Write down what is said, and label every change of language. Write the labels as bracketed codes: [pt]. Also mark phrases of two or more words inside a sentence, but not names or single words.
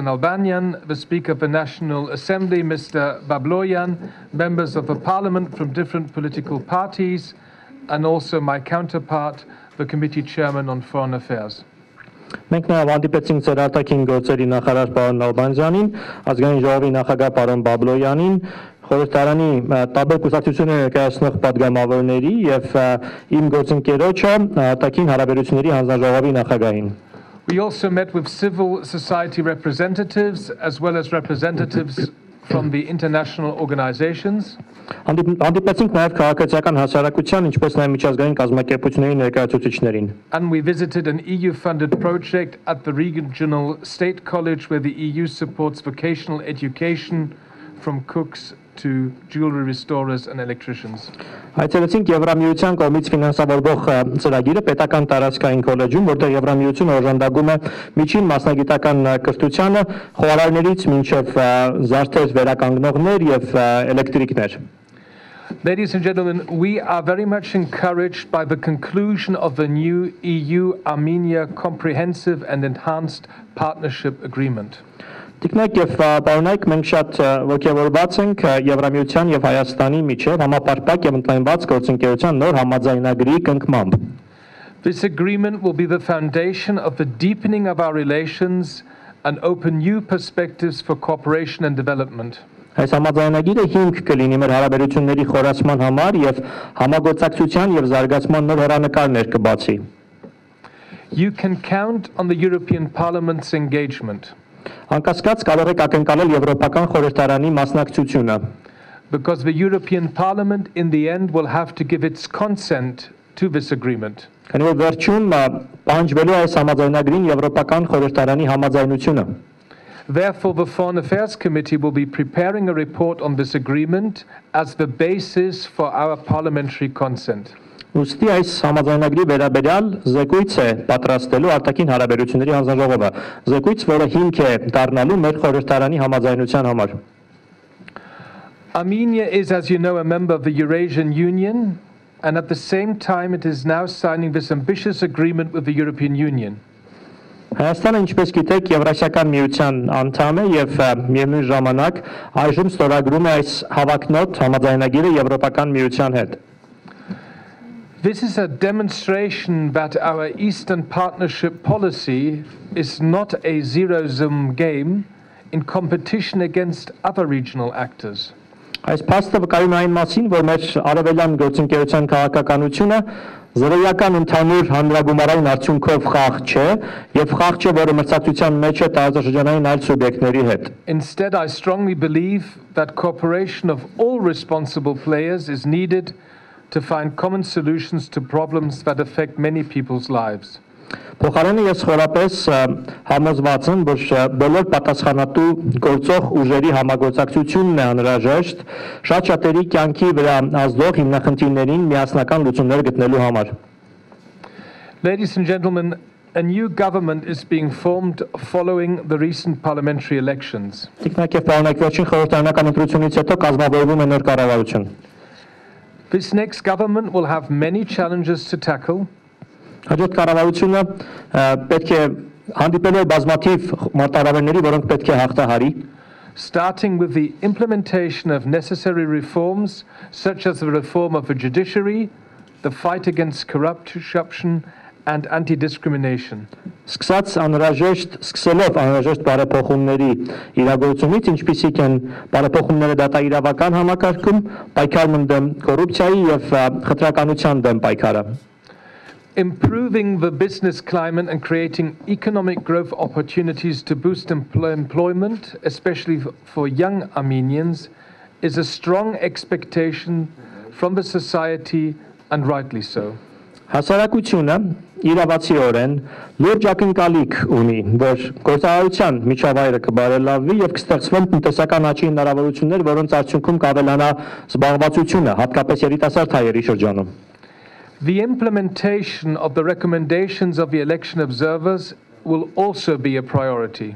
[en] Nalbanyan, the Speaker of the National Assembly, Mr. Babloyan, members of the Parliament from different political parties, and also my counterpart, the Committee Chairman on Foreign Affairs. [hy] Մենք նաև հանդիպեցինք ձեր արտաքին գործերի նախարար պարոն Նալբանդյանին, ազգային ժողովի նախագահ պարոն Բաբլոյանին, խորհրդարանի տարբեր կուսակցություններ ներկայացնող պատգամավորների եւ իմ գործընկերոջը արտաքին հարաբերությունների հանձնաժողովի նախագահին. [en] We also met with civil society representatives as well as representatives from the international organizations. [hy] Հանդիպեցինք նաև քաղաքացիական հասարակության, ինչպես նաև միջազգային կազմակերպությունների ներկայացուցիչներին. [en] And we visited an EU-funded project at the regional state college where the EU supports vocational education from cooks to jewelry restorers and electricians. [hy] Այցելեցինք Եվրամիության կողմից ֆինանսավորվող ծրագիրը պետական տարածքային քոլեջում, որտեղ Եվրամիությունը օժանդակում է միջին մասնագիտական կրթությանը խոհարարներից մինչև զարդեր վերականգնողներ եւ էլեկտրիկներ. [en] Ladies and gentlemen, we are very much encouraged by the conclusion of the new EU-Armenia Comprehensive and Enhanced Partnership Agreement. [hy] Տիկնակ եւ պարոնայք մենք շատ ողջավորված ենք Եվրամիության եւ Հայաստանի միջև համապարփակ եւ ընդլայնված գործընկերության նոր համաձայնագրի կնքմամբ։ [en] This agreement will be the foundation of the deepening of our relations and open new perspectives for cooperation and development. [hy] Այս համաձայնագիրը հիմք կլինի մեր հարաբերությունների խորացման համար եւ համագործակցության եւ զարգացման նոր հեռանկարներ կբացի։ [en] You can count on the European Parliament's engagement. [hy] Անկասկած կարող եք ակնկալել Եվրոպական խորհրդարանի մասնակցությունը։ [en] Because the European Parliament in the end will have to give its consent to this agreement. [hy] Քանի որ վերջում պահանջվելու է այս համաձայնագրին Եվրոպական խորհրդարանի համաձայնությունը։ [en] Therefore, the Foreign Affairs Committee will be preparing a report on this agreement as the basis for our parliamentary consent. [hy] Ուստի այս համաձայնագրի վերաբերյալ զեկույց է պատրաստելու արտաքին հարաբերությունների հանձնաժողովը, զեկույց, որը հիմք է դառնալու մեր խորհրդարանի համաձայնության համար։ [en] Armenia is, as you know, a member of the Eurasian Union, and at the same time it is now signing this ambitious agreement with the European Union. [hy] Հայաստանը, ինչպես գիտեք, Եվրասիական միության անդամ է եւ միևնույն ժամանակ այժմ ստորագրում է այս հավակնոտ համաձայնագիրը Եվրոպական միության հետ։ [en] This is a demonstration that our Eastern Partnership policy is not a zero-sum game in competition against other regional actors. [hy] Այս փաստը վկայում է այն մասին, որ մեր արևելյան գործընկերության քաղաքականությունը զրոյական ընդհանուր հանրագումարային արդյունքով խաղ չէ եւ խաղ չէ, որը մրցակցության մեջ է տարածաշրջանային այլ սուբյեկտների հետ։ [en] Instead, I strongly believe that cooperation of all responsible players is needed to find common solutions to problems that affect many people's lives. [hy] Փոխարենը ես խորապես համոզված եմ, որ բոլոր պատասխանատու գործող ուժերի համագործակցությունն է անհրաժեշտ շատ շատերի կյանքի վրա ազդող հիմնախնդիրներին միասնական լուծումներ գտնելու համար։ [en] Ladies and gentlemen, a new government is being formed following the recent parliamentary elections. [hy] Տիկնակ եւ պարոնայք, վերջին խորհրդարանական ընտրությունից հետո կազմավորվում է նոր կառավարություն։ [en] This next government will have many challenges to tackle. [hy] Հաջորդ կառավարությունը պետք է հանդիպելու բազմաթիվ մարտահրավերների, որոնք պետք է հաղթահարի, [en] starting with the implementation of necessary reforms such as the reform of the judiciary, the fight against corruption and anti-discrimination. [hy] Սկսելով անհրաժեշտ բարեփոխումների իրագործումից, ինչպիսիք են բարեփոխումները դատաիրավական համակարգում, պայքարն դեմ կոռուպցիայի եւ խտրականության դեմ պայքարը։ [en] Improving the business climate and creating economic growth opportunities to boost employment, especially for young Armenians, is a strong expectation from the society, and rightly so. [hy] Հասարակությունը իրավացիորեն լուրջ ակնկալիք ունի, որ գործարարության միջավայրը կբարելավվի եւ կստեղծվեն տնտեսական աճի հնարավորություններ, որոնց արդյունքում կավելանա զբաղվածությունը, հատկապես երիտասարդ հայերի շրջանում։ [en] The implementation of the recommendations of the election observers will also be a priority.